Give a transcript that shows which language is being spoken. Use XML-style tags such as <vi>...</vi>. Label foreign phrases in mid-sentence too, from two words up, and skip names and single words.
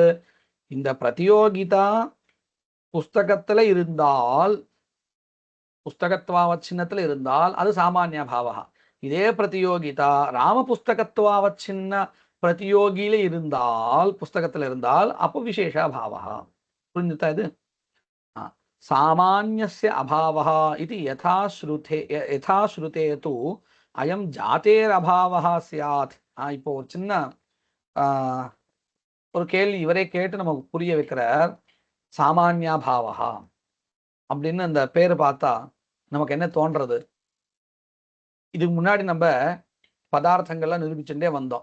<ta>இந்த பிரதியோகிதா புஸ்தகத்துல இருந்தால், புஸ்தகத்வாவச்சின்னத்துல இருந்தால் அது சாமான்யபாவஹா. இதே பிரதியோகிதா ராம புஸ்தகத்வாவச்சின்ன பிரதியோகியில இருந்தால், புஸ்தகத்துல இருந்தால் அப்போ விசேஷாபாவஹா. புரிஞ்சுதா இது?</ta> <sa>सामान्यस्य अभावः इति यथा श्रुते तु अयं जातेरभावः स्यात्.</sa> <ta>இப்போ ஒரு சின்ன ஒரு கேள்வி இவரே கேட்டு நமக்கு புரிய வைக்கிறார். சாமான்யாபாவஹா அப்படின்னு அந்த பேர் பார்த்தா நமக்கு என்ன தோன்றது? இதுக்கு முன்னாடி நம்ம பதார்த்தங்கள்லாம் நிரூபிச்சுட்டே வந்தோம்.</ta>